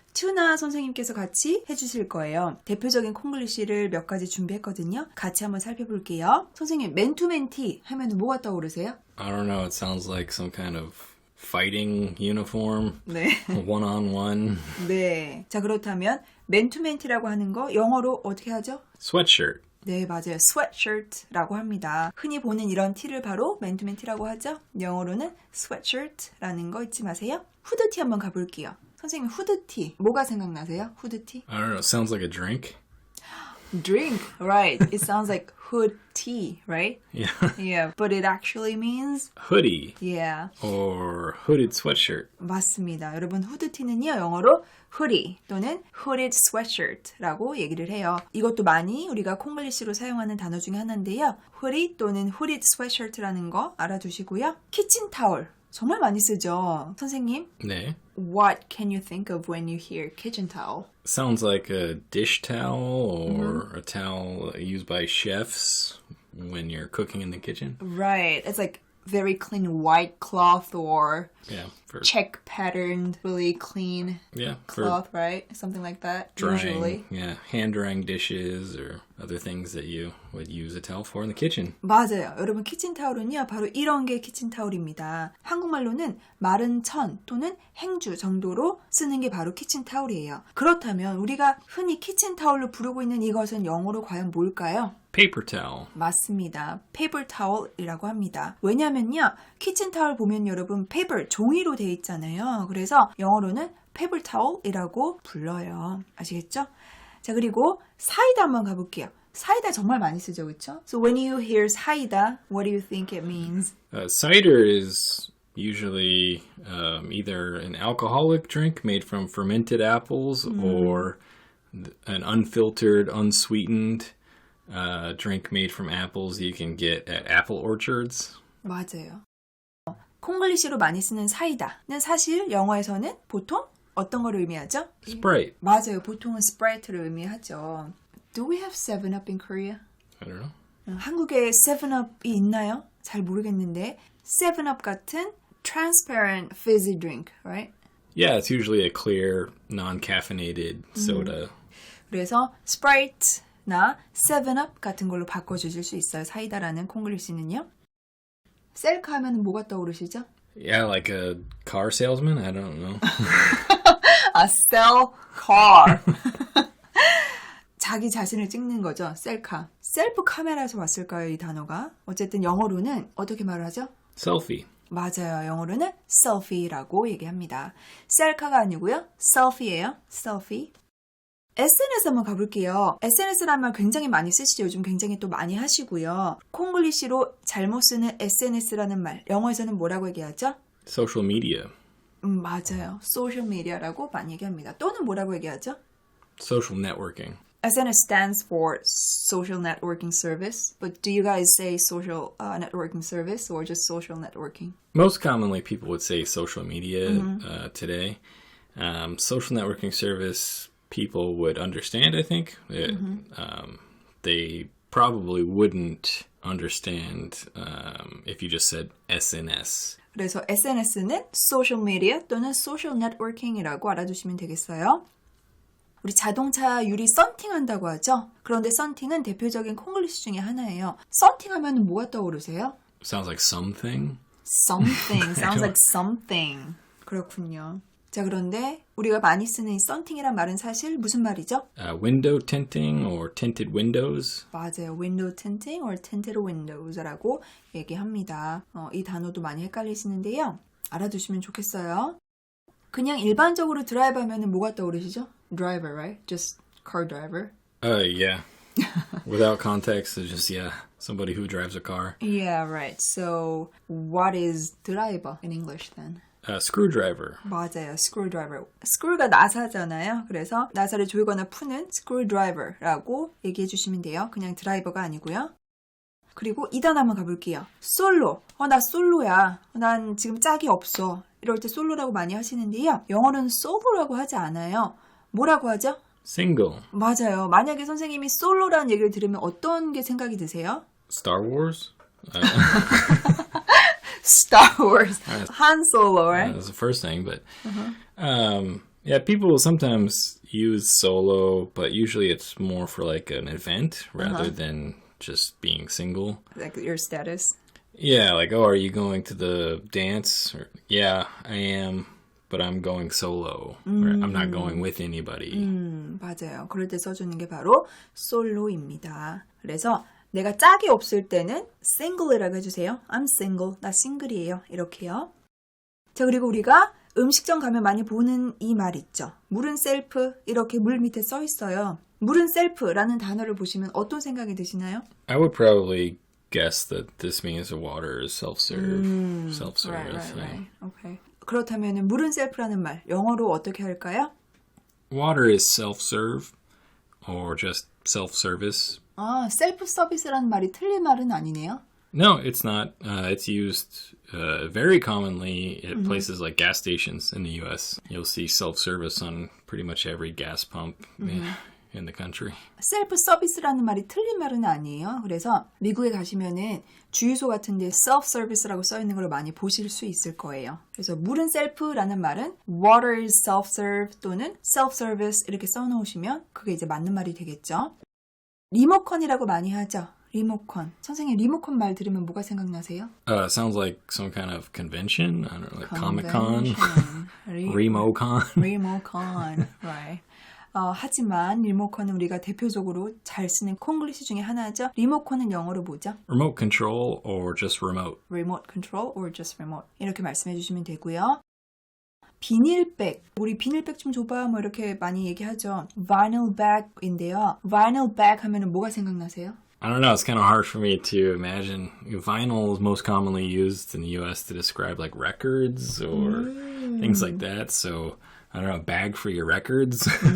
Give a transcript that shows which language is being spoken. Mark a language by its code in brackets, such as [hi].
[ko] 튜나 선생님께서 같이 해주실 거예요. 대표적인 콩글리시를 몇 가지 준비했거든요. 같이 한번 살펴볼게요. 선생님, 맨투맨티 하면 뭐가 떠오르세요? [en] I don't know. It sounds like some kind of fighting uniform. [ko] 네. [en] One-on-one. [ko] 네. 자, 그렇다면 맨투맨티라고 하는 거 영어로 어떻게 하죠? [en] Sweatshirt. [ko] 네, 맞아요. sweatshirt라고 합니다. 흔히 보는 이런 티를 바로 맨투맨티라고 하죠. 영어로는 sweatshirt라는 거 잊지 마세요. 후드티 한번 가볼게요. 선생님, 후드티 뭐가 생각나세요? 후드티? [en] I don't know. It sounds like a drink. Drink, right. It sounds like hood tea, right? Yeah. Yeah, but it actually means Hoodie yeah. or hooded sweatshirt. [ko] 맞습니다. 여러분 후드티는요 영어로 hoodie 또는 hooded sweatshirt라고 얘기를 해요. 이것도 많이 우리가 콩글리시로 사용하는 단어 중에 하나인데요. hoodie 또는 hooded sweatshirt라는 거 알아두시고요. 키친타올 정말 많이 쓰죠. 선생님, 네. [en] what can you think of when you hear kitchen towel? Sounds like a dish towel or a towel used by chefs when you're cooking in the kitchen. Right. It's like very clean white cloth or Yeah. For check patterned, really clean for cloth, right? Something like that. drying. Usually. Yeah. Hand drying dishes or other things that you would use a towel for in the kitchen. [ko] 맞아요. 여러분 키친타올은요. 바로 이런 게 키친타올입니다. 한국말로는 마른 천 또는 행주 정도로 쓰는 게 바로 키친타올이에요. 그렇다면 우리가 흔히 키친타올로 부르고 있는 이것은 영어로 과연 뭘까요? [en] Paper towel. [ko] 맞습니다. 페이퍼 타월이라고 합니다. 왜냐면요. 키친타월 보면 여러분 페이퍼 종이로 되어 있잖아요. 그래서 영어로는 페이퍼 타월이라고 불러요. 아시겠죠? 자, 그리고 사이다 한번 가볼게요. 사이다 정말 많이 쓰죠, 그렇죠? [en] So when you hear 사이다, what do you think it means? Cider is usually either an alcoholic drink made from fermented apples or an unfiltered, unsweetened drink made from apples you can get at apple orchards. [ko] 맞아요. 콩글리시로 많이 쓰는 사이다는 사실 영어에서는 보통 어떤 걸 의미하죠? [en] Sprite. [ko] 맞아요. 보통은 스프라이트를 의미하죠. [en] Do we have 7up in Korea? I don't know. [ko] 한국에 7up이 있나요? 잘 모르겠는데 7up 같은 [en] transparent fizzy drink, [ko] right? [en] Yeah, it's usually a clear, non-caffeinated soda. [ko] 그래서 스프라이트나 7up 같은 걸로 바꿔주실 수 있어요. 사이다라는 콩글리시는요. 셀카 하면 뭐가 떠오르시죠? [en] Yeah, like a car salesman? I don't know. [ko] 아, [en] sell car. [ko] 자기 자신을 찍는 거죠. 셀카. 셀프 카메라에서 왔을까요, 이 단어가? 어쨌든 영어로는 어떻게 말을 하죠? [en] Selfie. [ko] 맞아요. 영어로는 selfie라고 얘기합니다. 셀카가 아니고요. selfie예요. selfie. SNS 한번 가볼게요. SNS라는 말 굉장히 많이 쓰시죠. 요즘 굉장히 또 많이 하시고요. 콩글리시로 잘못 쓰는 SNS라는 말. 영어에서는 뭐라고 얘기하죠? [en] Social media. [ko] 맞아요. 소셜 미디어라고 많이 얘기합니다. 또는 뭐라고 얘기하죠? [en] Social networking. SNS stands for social networking service. But do you guys say social networking service or just social networking? Most commonly, people would say social media today. Social networking service, people would understand, I think. They probably wouldn't understand if you just said SNS. [ko] 그래서 SNS는 social media 또는 social networking이라고 알아두시면 되겠어요. 우리 자동차 유리 썬팅한다고 하죠. 그런데 썬팅은 대표적인 콩글리시 중에 하나예요. 썬팅하면 뭐가 떠오르세요? [en] Sounds like something. Something. Sounds like something. [ko] 그렇군요. 자, 그런데 우리가 많이 쓰는 이 썬팅이란 말은 사실 무슨 말이죠? [en] Window tinting or tinted windows. [ko] 맞아요. [en] Window tinting or tinted windows라고 [ko] 얘기합니다. 이 단어도 많이 헷갈리시는데요. 알아두시면 좋겠어요. 그냥 일반적으로 드라이브 하면 뭐가 떠오르시죠? [en] Driver, right? Just car driver. Yeah. Without context, it's just, somebody who drives a car. Yeah, right. So, what is driver in English then? Screwdriver. [ko] 맞아요. screwdriver. screw가 나사잖아요. 그래서 나사를 조이거나 푸는 screwdriver라고 얘기해 주시면 돼요. 그냥 드라이버가 아니고요. 그리고 2단 한번 가볼게요. 솔로. 나 솔로야. 난 지금 짝이 없어. 이럴 때 솔로라고 많이 하시는데요. 영어로는 솔로라고 하지 않아요. 뭐라고 하죠? [en] Single. [ko] 맞아요. 만약에 선생님이 솔로라는 얘기를 들으면 어떤 게 생각이 드세요? [en] Star Wars? Star Wars. Han Solo, right? That's the first thing, but yeah, people will sometimes use solo, but usually it's more for like an event rather than just being single. Like your status. Yeah, like, oh, are you going to the dance? Or, yeah, I am, but I'm going solo. Or I'm not going with anybody. [ko] 맞아요. 그럴 때 써주는 게 바로 솔로입니다. 그래서 내가 짝이 없을 때는 single이라고 해주세요. [en] I'm single. [ko] 나 싱글이에요. 이렇게요. 자, 그리고 우리가 음식점 가면 많이 보는 이 말 있죠. 물은 셀프. 이렇게 물 밑에 써 있어요. 물은 셀프라는 단어를 보시면 어떤 생각이 드시나요? I would probably guess that this means the water is self-serve, self-service. Right. Okay. 그렇다면 물은 셀프라는 말 영어로 어떻게 할까요? [en] Water is self-serve or just self-service. [ko] 아, 셀프 서비스라는 말이 틀린 말은 아니네요. [en] No, it's not. It's used very commonly at places like gas stations in the U.S. You'll see self-service on pretty much every gas pump in the country. [ko] 셀프 서비스라는 말이 틀린 말은 아니에요. 그래서 미국에 가시면은 주유소 같은 데 self service라고 써 있는 걸 많이 보실 수 있을 거예요. 그래서 물은 셀프라는 말은 [en] water is self-serve [ko] 또는 self-service 이렇게 써 놓으시면 그게 이제 맞는 말이 되겠죠. 리모컨이라고 많이 하죠. 리모컨. 선생님 리모컨 말 들으면 뭐가 생각나세요? [en] Sounds like some kind of convention. I don't know, like Comic-Con, Convention. Remocon. [ko] 리모컨. [en] Right. [ko] 하지만 리모컨은 우리가 대표적으로 잘 쓰는 콩글리시 중에 하나죠. 리모컨은 영어로 뭐죠? [en] Remote control or just remote. Remote control or just remote. [ko] 이렇게 말씀해 주시면 되고요. 비닐백. 우리 비닐백 좀 줘봐. 뭐 이렇게 많이 얘기하죠. Vinyl bag인데요. Vinyl bag 하면은 뭐가 생각나세요? [en] I don't know. It's kind of hard for me to imagine. Vinyl is most commonly used in the U.S. to describe like records or things like that. So I don't know, a bag for your records.